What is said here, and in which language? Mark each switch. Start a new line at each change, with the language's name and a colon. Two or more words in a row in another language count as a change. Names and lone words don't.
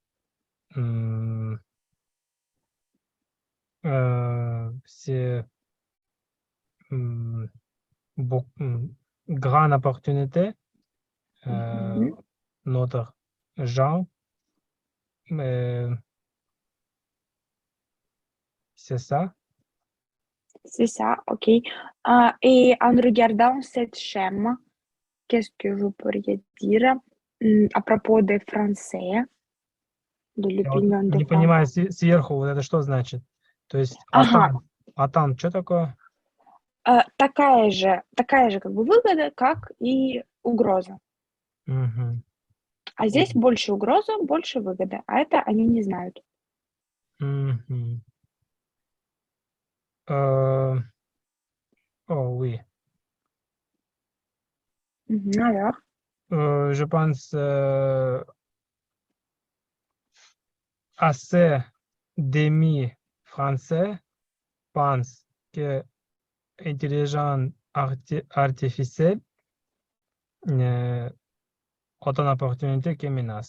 French: c'est grande opportunité notre gens, mais c'est ça. C'est ça, ok. Et en regardant cette schéma, qu'est-ce que vous pourriez dire à propos des Français, de
Russian: Я вот
French: l'opinion des
Russian: не
French: Français?
Russian: понимаю сверху вот это что значит? То есть Ага. атан что такое? Такая же как бы выгода, как и угроза. Мгм. А здесь больше угроза, больше выгода. А это они не знают. Мгм.
French: Oh oui. Alors, Je pense assez d'amis français pensent que l'intelligence artificielle autant d'opportunités que menaces.